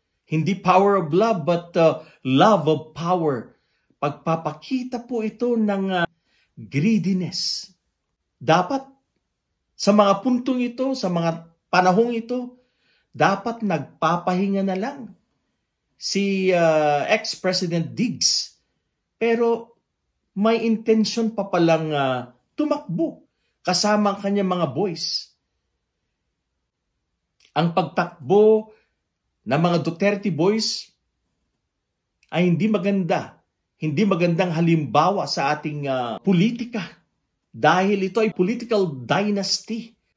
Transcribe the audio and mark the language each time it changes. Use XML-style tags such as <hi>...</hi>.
<tl>Hindi</tl> <en>power of love, but love of power.</en> <tl>Pagpapakita po ito ng greediness. Dapat sa mga puntong ito, sa mga panahong ito, dapat nagpapahinga na lang si ex-President Diggs. Pero may intention pa palang tumakbo kasama ang kanyang mga boys. Ang pagtakbo ng mga Duterte boys ay hindi maganda. Hindi magandang halimbawa sa ating politika. Dahil ito ay political dynasty.</tl>